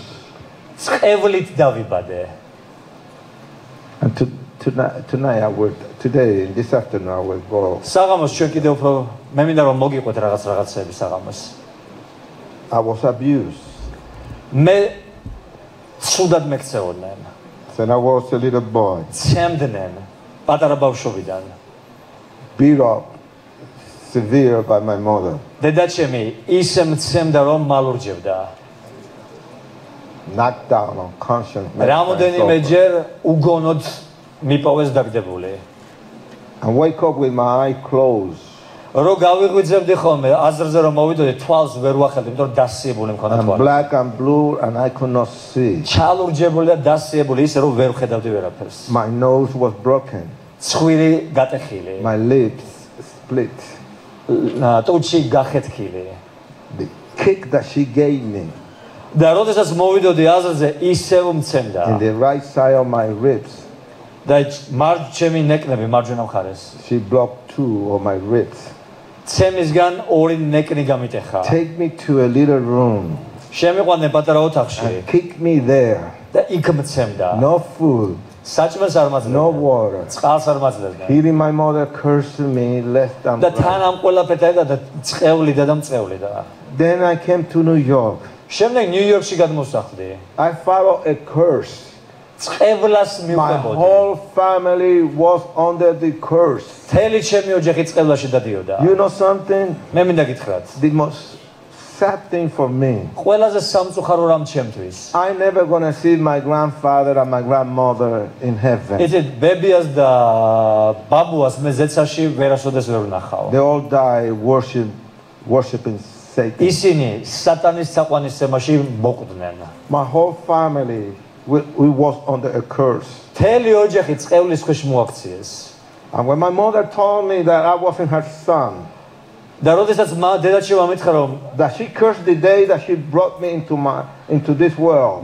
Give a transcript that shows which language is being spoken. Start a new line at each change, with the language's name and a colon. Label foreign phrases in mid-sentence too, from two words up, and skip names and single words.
Georgian: წყევლით დავიბადე.
English: And tonight today, this afternoon, I will go.
Georgian: საღამოს ჩვენ კიდევ უფრო მე მინდა რომ მოგიყვეთ რაღაცები საღამოს.
English: I was abused.
Georgian: მე ცუდად მექცეოდნენ.
English: When I was a little boy,
Georgian: ცემდნენ პატარა ბავშვობიდან.
English: beat up severe by my mother.
Georgian: დედაჩემი ისე მცემდა რომ მალურჯევდა.
English: Knocked down, unconscious.
Georgian: რამოდენიმეჯერ უგონოდ მიპოვეს დაგდებული.
English: And wake up with my eye closed.
Georgian: რო გავიღვიძებდი ხოლმე აზრზე რომ მოვიდოდი თვალს ვერ ვახელდი, იმიტომ რომ დასიებული მქონდა
English: I'm
Georgian: თვალი.
English: black and blue and I could not see.
Georgian: ჩალურჯებული და დასიებული ისე რომ ვერ ვხედავდი ვერაფერს.
English: My nose was broken.
Georgian: ცხვირი გატეხილი.
English: My lips split.
Georgian: ტუჩი გახეთქილი.
English: The kick that she gave me
Georgian: და როდესაც მოვიდოდი აზრზე ისევ მცემდა.
English: in the right side of my ribs,
Georgian: და მარჯვენი ნეკნები მარჯვენა მხარეს.
English: she blocked 2 of my ribs.
Georgian: ცემისგან 2 ნეკნი გამიტეხა.
English: Take me to a little room
Georgian: შემიყვანე პატარა ოთახში
English: and kick me there.
Georgian: და იქ მცემდა.
English: No food,
Georgian: საჭმელს არ
English: no
Georgian: მაძლევდა.
English: water.
Georgian: წყალს არ მაძლევდა.
English: Hearing my mother curse me left and
Georgian: და თან
English: right.
Georgian: ამ ყველაფერთან და წყევლიდა და მწევლიდა.
English: Then I came to New York.
Georgian: შემდეგ ნიუ-იორკში გადმოსახლდი.
English: I followed a curse.
Georgian: წყევლას
English: My
Georgian: მივყვებოდი.
English: whole family was under the curse.
Georgian: თელი ჩემი ოჯახი წყევლაში დადიოდა.
English: You know something?
Georgian: მე მინდა გითხრათ.
English: The most sad thing for me,
Georgian: ყველაზე სამწუხარო რამ ჩემთვის.
English: I never gonna see my grandfather and my grandmother in heaven.
Georgian: იცით, ბებიას და ბაბუას მე ზეცაში ვერასოდეს ვერ ვნახავ.
English: They all die worshiping Satan.
Georgian: ისინი სატანის საყვანისცემაში მოკვდნენ.
English: My whole family, we was under a curse.
Georgian: თელი ოჯახი წყევლის ქვეშ მოაქციეს.
English: And when my mother told me that I wasn't her son,
Georgian: და როდესაც დედაჩემ ამითხრა რომ
English: that she cursed the day that she brought me into this world.